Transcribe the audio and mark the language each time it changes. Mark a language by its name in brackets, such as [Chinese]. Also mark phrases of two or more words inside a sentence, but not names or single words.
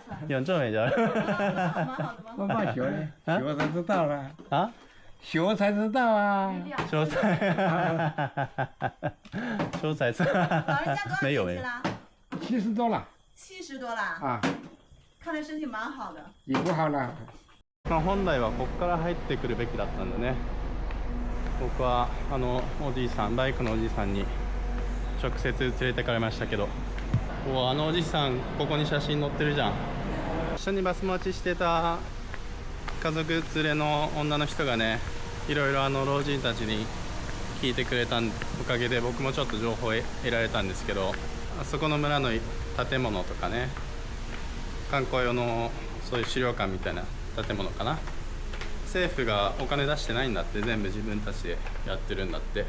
[Chinese] 蛮好的。我爸学的，学才知道了。啊？学才知道啊，说才知道，老人家多少没有年纪啦？70多了。 70多啦。啊。看来身体蛮好的。也不好了。 [Japanese] まあ本来はここから入ってくるべきだったんだね。僕はおじいさん、バイクのおじいさんに直接連れてかれましたけど、おじいさんここに写真載ってるじゃん。一緒にバス待ちしてた 家族連れの女の人がね、いろいろ老人たちに聞いてくれたおかげで僕もちょっと情報を得られたんですけど、あそこの村の建物とかね、観光用のそういう資料館みたいな建物かな、政府がお金出してないんだって、全部自分たちでやってるんだって。